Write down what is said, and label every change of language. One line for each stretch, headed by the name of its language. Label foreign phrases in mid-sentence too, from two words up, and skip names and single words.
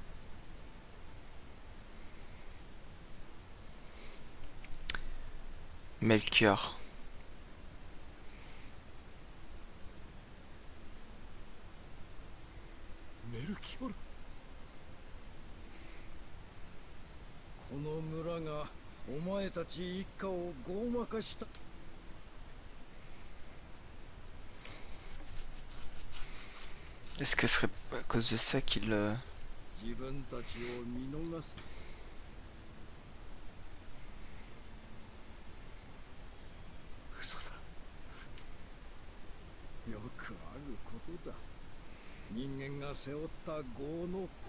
Japanese: Melchior. メルキオル。この村がお前たち一家をごまかした。
French: Est-ce que ce serait à cause de ça qu'il...
Japanese: 自分たちを見逃す。嘘だ。よくあることだ。人間が背負った業の。